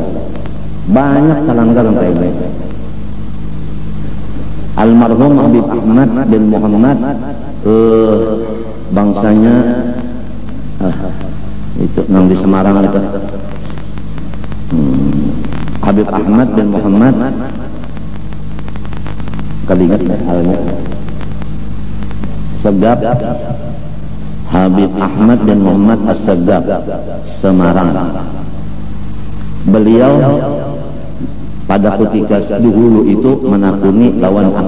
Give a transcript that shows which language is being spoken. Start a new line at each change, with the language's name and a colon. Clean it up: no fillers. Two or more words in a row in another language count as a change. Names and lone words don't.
Indonesian: Banyak terlanggar yang kayak ini. Almarhum Habib Ahmad bin Muhammad bangsanya itu yang di Semarang itu. Habib Ahmad bin Muhammad,
Banjar: kaliingat halnya Segap, Habib Ahmad bin Muhammad As-Segap, Semarang. Beliau pada ketika dahulu itu menakuni lawan aku.